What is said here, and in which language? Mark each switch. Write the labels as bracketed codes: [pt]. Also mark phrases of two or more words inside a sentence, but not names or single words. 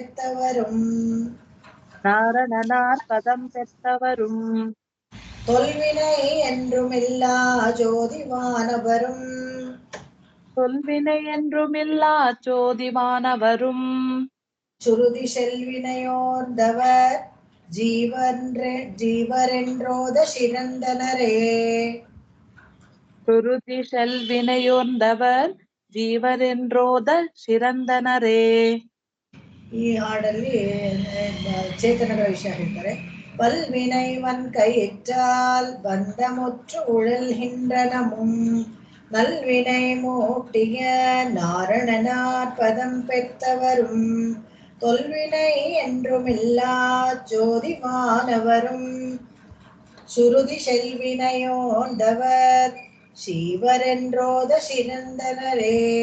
[ta] பெற்றவரும் தொல்வினை என்றுமில்லா ஜோதிவானவரும் சுருதி செல்வினையோர்ந்தவர் ஜீவரென்றோத சிறந்தனரே. [kn] ಈ ಹಾಡಲ್ಲಿ ಚೇತನಗಳ ವಿಷಯ ಹೇಳ್ತಾರೆ. [ta] பல்வினைவன் கையிற்றால் பந்தமுற்று உழல்கின்றனமும் நல்வினை மூட்டிய நாரணனார் பதம் பெற்றவரும் தொல்வினை என்றுமில்லா ஜோதிவானவரும் சுருதி செல்வினையோண்டவர் சீவரென்றோத சிறந்தனரே.